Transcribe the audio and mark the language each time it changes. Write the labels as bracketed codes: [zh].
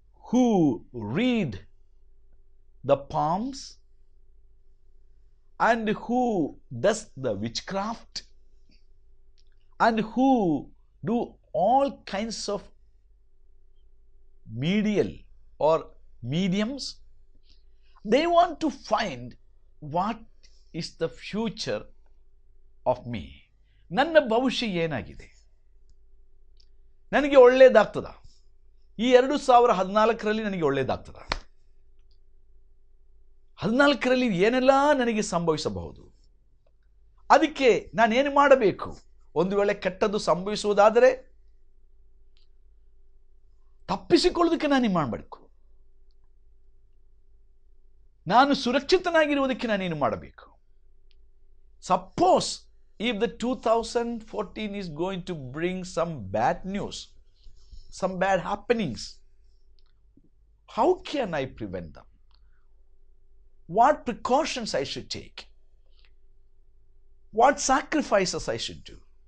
[en] who read the palms, and who does the witchcraft, and who do all kinds of medial or mediums. They want to find what is the future of me. [kn] ನನ್ನ ಭವಿಷ್ಯ ಏನಾಗಿದೆ, ನನಗೆ ಒಳ್ಳೇದಾಗ್ತದ, ಈ 2014ರಲ್ಲಿ ನನಗೆ ಒಳ್ಳೇದಾಗ್ತದ, 14ರಲ್ಲಿ ಏನೆಲ್ಲ ನನಗೆ ಸಂಭವಿಸಬಹುದು, ಅದಕ್ಕೆ ನಾನೇನು ಮಾಡಬೇಕು, ಒಂದು ವೇಳೆ ಕೆಟ್ಟದ್ದು ಸಂಭವಿಸುವುದಾದರೆ ತಪ್ಪಿಸಿಕೊಳ್ಳೋದಕ್ಕೆ ನಾನೇನು ಮಾಡಬೇಕು, ನಾನು ಸುರಕ್ಷಿತನಾಗಿರುವುದಕ್ಕೆ ನಾನೇನು ಮಾಡಬೇಕು. [en] Suppose if the 2014 is going to bring some bad news, some bad happenings, how can I prevent them? What precautions I should take? What sacrifices I should do?